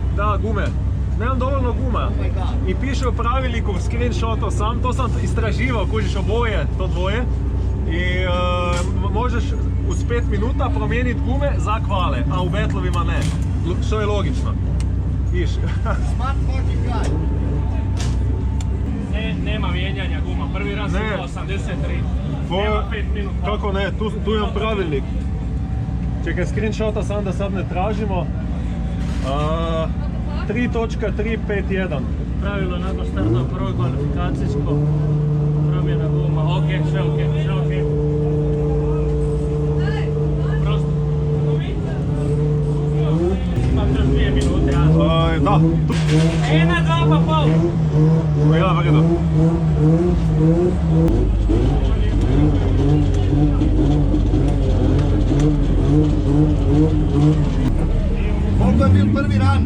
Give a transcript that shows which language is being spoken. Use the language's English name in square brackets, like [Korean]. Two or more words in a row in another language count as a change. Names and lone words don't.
[Croatian] Da, gume. Nemam dovoljno guma. [English] Oh my god. [Croatian] I piše u pravilniku, screenshotao sam, to sam istraživao, kužiš oboje, to dvoje. I možeš uz 5 minuta promijeniti gume za kvale, a u betlovima ne. Što je logično. Viš. [English] Smart fucking guy. [Croatian] Nema mijenjanja guma, prvi raz Ne. je 83. Nema 5 minuta. Kako ne, tu imam pravilnik. Čekaj, screenshota sam da sad ne tražimo. 3.351. Pravilo nakon starta u prvoj kvalifikacijsko, promjena guma, ok, sve ok. Prosto. Imam još 2 minute, ja. Da, Na 2 pa pol. [Slovenian] ja v redu. [Croatian] Koliko je bil prvi ran?